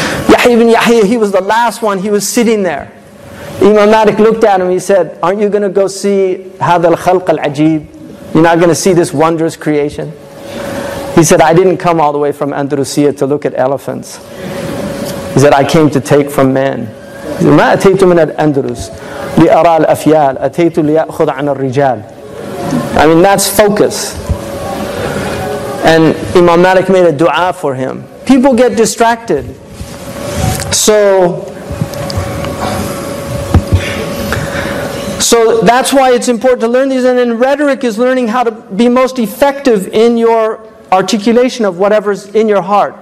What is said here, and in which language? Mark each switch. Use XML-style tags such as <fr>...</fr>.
<en>Yahya ibn Yahya, he was the last one. He was sitting there. Imam Malik looked at him. He said, aren't you going to go see</en> <ar>هذا الخلق العجيب?</ar> <en>You're not going to see this wondrous creation? He said, I didn't come all the way from Andalusia to look at elephants. He said, I came to take from men.</en> <ar>ما أتيت من الأندلس لأرى الأفيال أتيت ليأخذ عن الرجال.</ar> <en>I mean, that's focus. And Imam Malik made a dua for him. People get distracted. So that's why it's important to learn these. And then rhetoric is learning how to be most effective in your articulation of whatever's in your heart.</en>